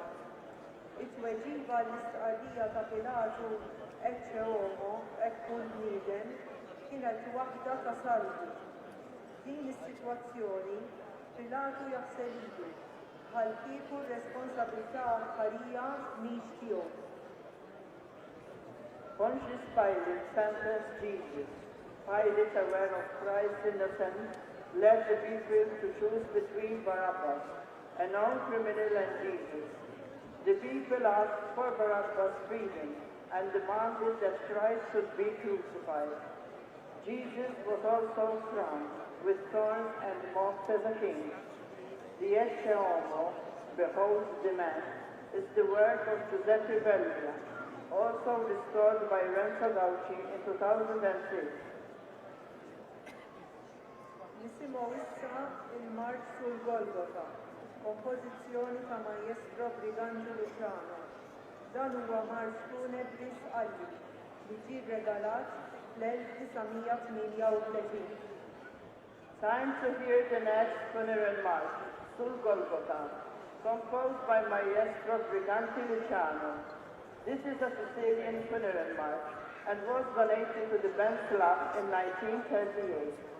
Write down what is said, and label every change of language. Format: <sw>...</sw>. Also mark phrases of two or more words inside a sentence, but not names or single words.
<mt>It-tweġiba l-istqarrija ta' Pilatu Erċe Homo hekk hu bniedem kienet waħda ta' salbu. Din is-sitwazzjoni Pilatu jaħseb ilu bħal kieku r-responsabbiltà aħħarija mhix tiegħu.</mt> <en>Pontius Pilate sentenced Jesus. Pilate, aware of Christ's innocence, led the people to choose between Barabbas, a known criminal, and Jesus. The people asked for Barabbas' freedom and demanded that Christ should be crucified. Jesus was also crowned with thorns and mocked as a king. The Erce Homo, behold the man, is the work of Giuseppe Belgia, also restored by Renzo Gauci in 2006.</en> <mt>Nisimgħu issa il-Marċ sul Golgota, kompożizzjoni ta' Maestro Briganti Luciano. Dan huwa marċ funebri sqalli li ġie regalat fl-1938.</mt> <en>Time to hear the next funeral march, Sul Golgota, composed by Maestro Briganti Luciano. This is a Sicilian funeral march and was donated to the Benz Club in 1938.</en>